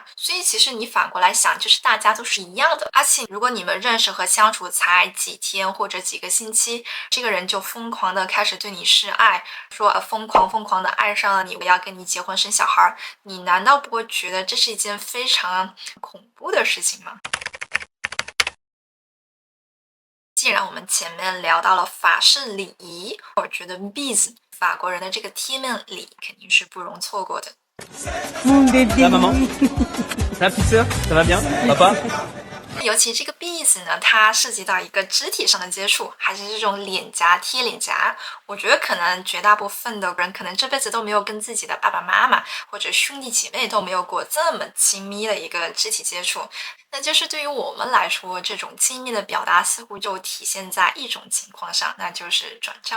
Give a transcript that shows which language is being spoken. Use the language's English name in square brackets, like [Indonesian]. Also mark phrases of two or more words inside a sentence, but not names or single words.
[Chinese] 所以其实你反过来想，就是大家都是一样的。而且如果你们认识和相处才几天或者几个星期，这个人就疯狂的开始对你示爱，说疯狂的爱上了你，我要跟你结婚生小孩，你难道不会觉得这是一件非常恐怖的事情吗？既然我们前面聊到了法式礼仪，我觉得 Biz 法国人的这个贴面礼肯定是不容错过的。 [French] Mon bébé. Ça va maman? Ça va petite sœur? Ça va bien? Papa? [Chinese] 尤其这个 beats 呢，它涉及到一个肢体上的接触，还是这种脸颊贴脸颊。我觉得可能绝大部分的人，可能这辈子都没有跟自己的爸爸妈妈或者兄弟姐妹都没有过这么亲密的一个肢体接触。那就是对于我们来说，这种亲密的表达似乎就体现在一种情况上，那就是转账。